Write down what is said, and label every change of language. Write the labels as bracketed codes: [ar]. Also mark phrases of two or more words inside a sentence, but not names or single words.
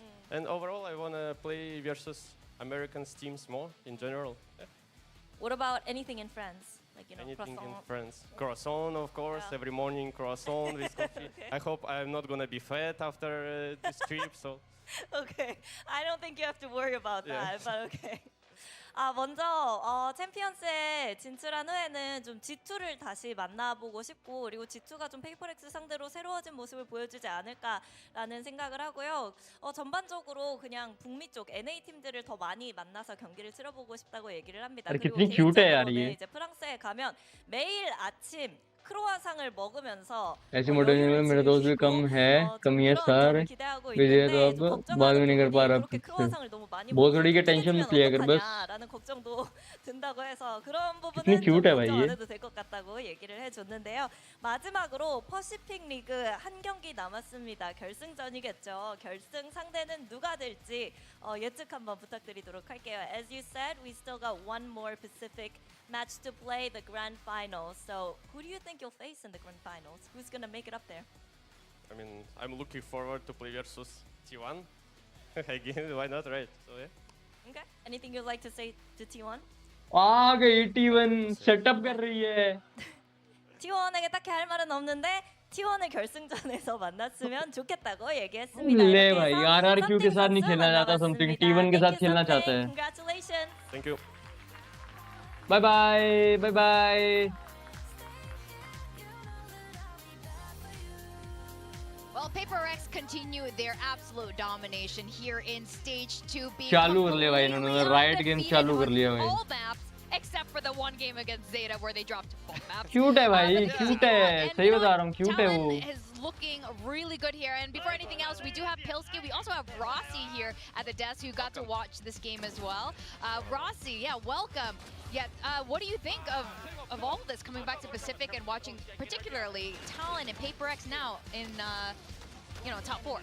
[en] And overall, I want to play versus American teams more in general. Yeah. What about anything in France? Like, you know, Anything in croissant? France. Croissant, of course, Yeah. every morning croissant with coffee. Okay. I hope I'm not going to be fat after this trip, so... Okay, I don't think you have to worry about Yeah. that, but okay. [ko] 먼저 챔피언스에 진출한 후에는 좀 G2를 다시 만나보고 싶고, 그리고 G2가 좀 페이퍼렉스 상대로 새로워진 모습을 보여주지 않을까라는 생각을 하고요. 전반적으로 그냥 북미 쪽 NA 팀들을 더 많이 만나서 경기를 치러보고 싶다고 얘기를 합니다. [hi] अरे [ko] 그리고 [hi] कितनी cute है यार [ko] 개인적으로는 [hi] ये. [ko] 이제 프랑스에 가면 매일 아침 크로아상을 먹으면서 [hi] ऐसे मॉडर्न में मेरा दोस्त भी कम है कमी है सर विजय तो अब बात भी नहीं कर पा रहा बहुत थोड़ी के टेंशन मत लिया कर बस [ko] 라는 걱정도 든다고 해서 그런 부분은 [hi] कितनी [ko] 좀 [hi] cute है भाई [ko] 걱정 안 [hi] ये [ko] 해도 될 것 같다고 얘기를 해줬는데요. 마지막으로 퍼시픽 리그 한 경기 남았습니다. 결승전이겠죠. 결승 상대는 누가 될지 예측 한번 부탁드리도록 할게요. [en] As you said, we still got one more Pacific match to play, the grand final. So who do you think you'll face in the grand finals? Who's gonna make it up there? I mean, I'm looking forward to play versus T1. Again, why not, right? So, yeah. Okay. Anything you'd like to say to T1? [hi] आ गई T1 सेटअप कर रही है [ko] T1에게 딱히 할 말은 없는데 T1을 결승전에서 만났으면 좋겠다고 얘기했습니다. [hi] ले [ko] 이렇게 [hi] भाई [ko] 해서 [hi] RRQ के साथ नहीं 썸띵 खेलना [ko] 선수 [hi] चाहता समथिंग [ko] 만나봤습니다. [hi] T1 के साथ [en] Thank you, [hi] खेलना 썸띵. चाहता है [en] Congratulations. Thank you. bye bye bye bye Well, PaperX continue their absolute domination here in stage 2. [hi] चालू कर लिया भाई इन्होंने [en] right game [hi] चालू कर लिया भाई [en] all maps except for the one game against Zeta where they dropped both maps. [hi] क्यूट है भाई [en] But [hi] क्यूट है सही बता रहा हूँ क्यूट है वो [en] Talon is looking really good here. And before anything else, we do have Pilsky. We also have Rossi here at the desk who got to watch this game as well. Rossi, yeah, welcome. Yeah, what do you think of all of this coming back to Pacific and watching particularly Talon and PaperX now in top 4?